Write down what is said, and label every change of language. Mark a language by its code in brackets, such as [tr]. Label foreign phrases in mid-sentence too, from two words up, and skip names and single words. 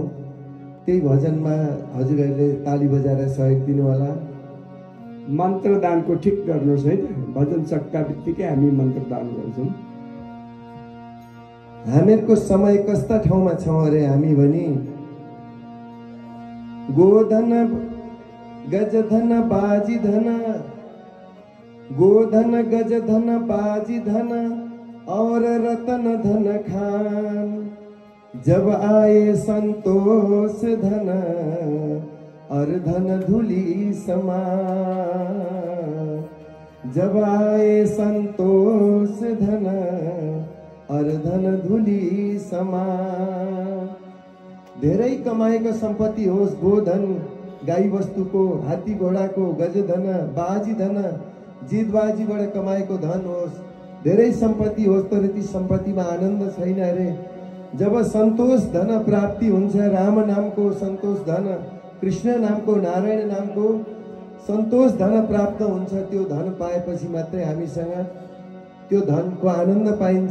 [ne] त्यही भजनमा हजुरहरूले ताली बजाएर सहयोग दिनु होला। मन्त्रदानको ठिक गर्नुहोस् है त। भजन सक्दा बित्तिकै हामी मन्त्रदान गर्छौँ। हामीहरूको समय कस्ता ठाउँमा छौँ अरे हामी भनी, [hi] गोधन गजधन बाजी धन, गोधन गजधन बाजी धन और रतन धन खान, जब आए संतोष धन और धन धूलि समान, जब आए संतोष धन और धन धूलि समान। [ne] धेरै कमाएको सम्पत्ति होस्, गोधन गाई वस्तुको, हात्ती घोडाको, गजधन बाजी धन, जितबाजीबाट कमाएको धन होस्, धेरै सम्पत्ति होस्, तर ती सम्पत्तिमा आनन्द छैन अरे। जब सन्तोष धन प्राप्ति हुन्छ, राम नामको सन्तोष धन, कृष्ण नामको, नारायण नामको सन्तोष धन प्राप्त हुन्छ, त्यो धन पाएपछि मात्रै हामीसँग त्यो धनको आनन्द पाइन्छ।